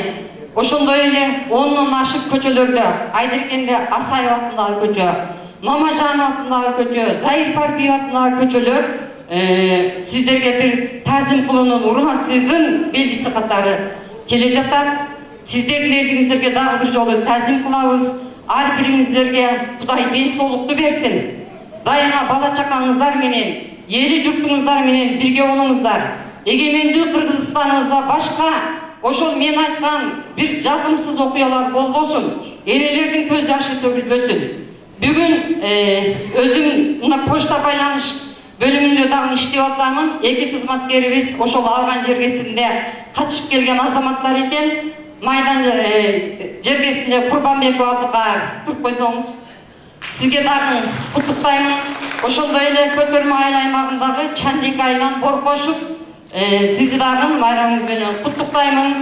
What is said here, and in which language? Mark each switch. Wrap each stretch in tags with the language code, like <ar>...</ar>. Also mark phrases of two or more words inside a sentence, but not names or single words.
<ky>Ошондой эле 10дон ашык көчөлөрдө Айдыркенде Асаев атындагы көчө, Мамажанов атындагы көчө, Заир Парпиев атындагы көчөлөр сиздерге бир таазим кылуунун урматсыздын белгиси катары келе жатат.</ky> <kk>сіздердің елдеріңіздерге дағы бір жолы тәзім қылабыз. Ар біріңіздерге Құдай денсаулықты берсін. Дайыма бала чақаңыздар менен, елі жұртыңыздар менен бірге болыңыздар. Егеменді Қырғызстанымызда башқа ошол мен айтқан бір жағымсыз оқиғалар</kk> <ky>болбосын, энелердің көз жашы төгілбөсүн. Бүгін өзім мына почта байланыш бөлімінде дагы иштеп атамын. Эки кызматкерибиз ошол алган жергесинде катышып келген азаматтар экен. Майдан жергесинде Курбанбеков Абдыкаев туруп койсоңуз. Сизге дагы куттуктаймын. Ошондой эле Көтөрмө айыл аймагындагы Чандик айылынан Боркошуп сизди дагы байрамыңыз менен куттуктаймын.</ky>